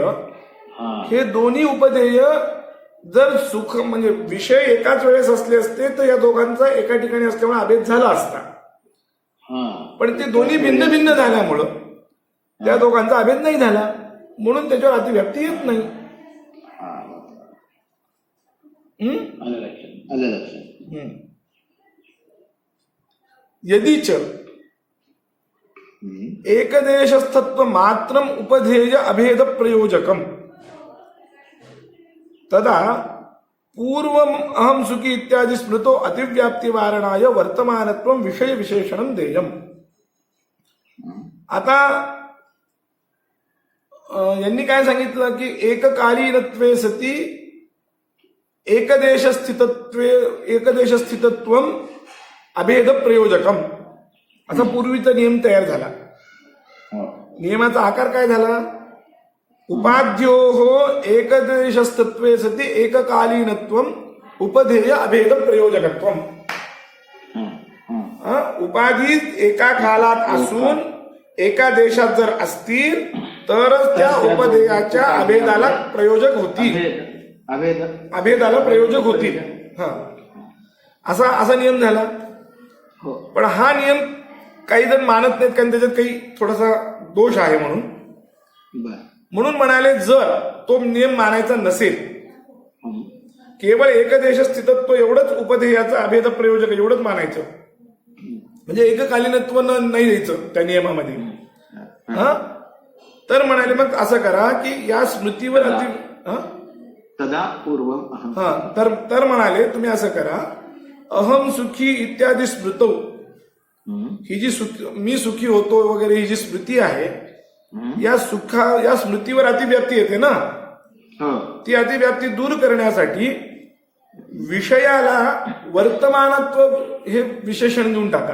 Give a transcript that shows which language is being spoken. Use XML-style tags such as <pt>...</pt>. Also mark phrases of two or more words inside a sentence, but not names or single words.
<mr>हे दोन्ही उपधेय जर सुख म्हणजे विषय एकाच वेळेस असले असते तर या दोघांचा एका ठिकाणी असल्यामुळे अभेद झाला असता. पण ते दोन्ही भिन्न भिन्न झाल्यामुळं त्या दोघांचा अभेद नाही झाला, म्हणून त्याच्यावर अतिव्याप्ती येत नाही.</mr> <sa>यदीच एकदेशस्थत्व मात्रम उपधेय अभेद प्रयोजकम तदा पूर्वम अहम सुखी इत्यादि स्मृतो अतिव्याप्ति वारणाय वर्तमानत्वम विषय विशेषणम देयम.</sa> <mr>आता यांनी काय सांगितलं की</mr> <sa>एककालीनत्वे सती एकदेशस्थितत्वम अभेद प्रयोजकम</sa> <mr>असा पूर्वीचा नियम तयार झाला. नियमाचा आकार काय झाला?</mr> <sa>उपाध्योः एकदेशस्तत्वे सति एककालीनत्वम उपधेय अभेद प्रयोजकत्वम.</sa> <mr>उपाधी एका कालात असून एका देशात जर असतील तरच त्या उपधेयाच्या अभेदाला प्रयोजक होतील. अभेदाला प्रयोजक होतील. असा नियम झाला. पण हा नियम काही जण मानत नाहीत कारण त्याच्यात काही थोडासा दोष आहे म्हणून म्हणाले जर तो नियम मानायचा नसेल केवळ एकदेश स्थितत्व एवढंच उपधेयाचा अभेद प्रयोजक एवढंच मानायचं म्हणजे एककालीनत्व नाही द्यायचं त्या नियमामध्ये. तर म्हणाले मग असं करा की या स्मृतीवर</mr> <sa>तदा पूर्वम</sa> <mr>तर म्हणाले तुम्ही असं करा</mr> <sa>अहम सुखी इत्यादी स्मृतो</sa> <mr>ही जी मी सुखी होतो वगैरे ही जी स्मृती आहे या स्मृतीवर अतिव्याप्ती येते ना. ती अतिव्याप्ती दूर करण्यासाठी विषयाला वर्तमानत्व हे विशेषण देऊन टाका.</mr>